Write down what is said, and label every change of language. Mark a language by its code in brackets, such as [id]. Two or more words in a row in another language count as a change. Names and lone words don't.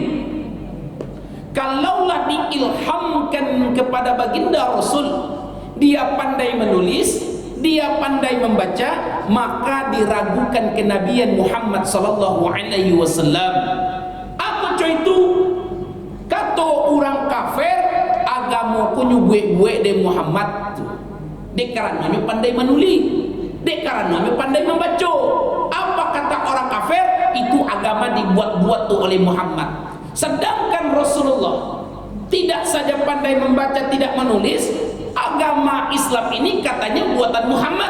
[id] Kalaulah diilhamkan kepada baginda Rasul, dia pandai menulis, dia pandai membaca, maka diragukan kenabian Muhammad [ar] صلى الله عليه وسلم. [id] Apa coy itu? Kata orang kafir, agama [min] kunyu buek-buek de [id] Muhammad. Dek karena pandai menulis, dek karena pandai membaca. Apa kata orang kafir? Itu agama dibuat-buat tuh oleh Muhammad. Sedangkan Rasulullah tidak saja pandai membaca, tidak menulis. Agama Islam ini katanya buatan Muhammad.